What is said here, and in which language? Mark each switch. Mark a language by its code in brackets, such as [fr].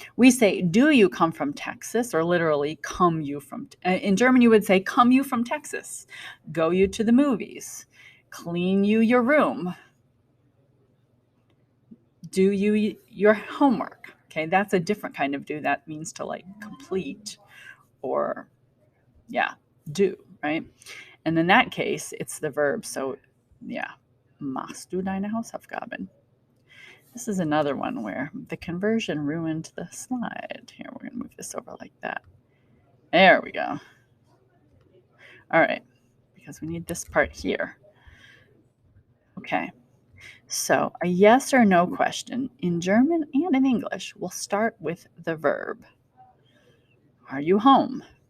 [en] We say, do you come from Texas? Or literally, come you from, in German, you would say, come you from Texas, go you to the movies, clean you your room, do you your homework. Okay. That's a different kind of do. That means to like complete or, yeah, do, right? And in that case, it's the verb. [de] So, yeah, machst du deine Hausaufgaben? [en] This is another one where the conversion ruined the slide. Here, we're going to move this over like that. There we go. All right, because we need this part here. Okay, so a yes or no question in German and in English will start with the verb. Are you home?